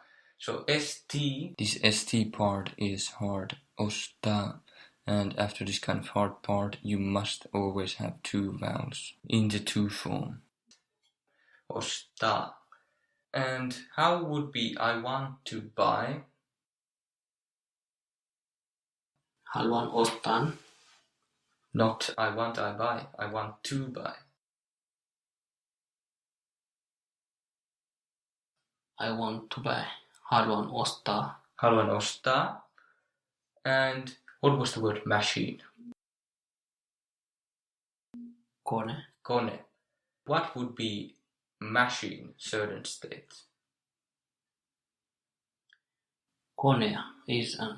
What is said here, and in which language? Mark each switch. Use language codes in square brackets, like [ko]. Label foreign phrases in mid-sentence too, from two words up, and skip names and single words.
[en] So ST, this ST part is hard. [fi] Osta. [en] And after this kind of hard part, you must always have two vowels in the two form. [fi] Osta. [en] And how would be I want to buy? [fi] Haluan ostaa. [en] Not I want, I buy. I want to buy. I want to buy. [fi] Haluan ostaa. Haluan ostaa. [en] And what was the word machine? [fi] Kone. Kone. [en] What would be machine certain state? Konea is a